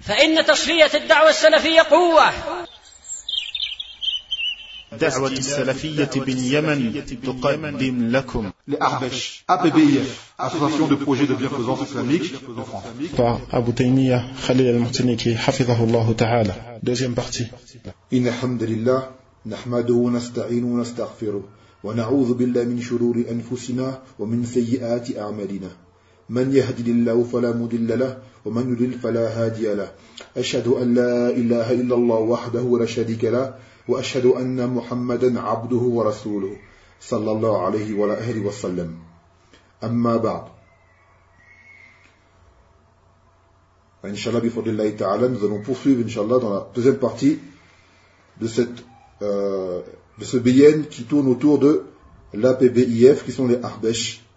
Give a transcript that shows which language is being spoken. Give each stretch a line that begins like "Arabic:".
Arabic: فإن تصفية الدعوة السلفية قوة. دعوة السلفية باليمن تقدم لكم
French: لأحبش APBIF Association de Projets de Bienfaisance Islamique en France par Abu Taymiya Khalil al-Martiniki
Arabic: حفظه الله تعالى.
French: Deuxième partie.
Arabic: إن الحمد لله نحمده ونستعينه ونستغفره ونعوذ بالله من شرور أنفسنا ومن سيئات أعمالنا. من يهدي الله فلا مضل له ومن يضلل فلا هادي له. أشهد أن لا إله إلا الله وحده لا شريك له وأشهد أن محمدا عبده ورسوله صلى الله عليه وعلى آله وسلم. أما بعد, إن شاء الله بفضل الله تعالى
French: nous allons poursuivre
Arabic: إن شاء الله
French: dans la deuxième partie de ce bien qui tourne autour de l'APBIF qui sont les Ahbesh.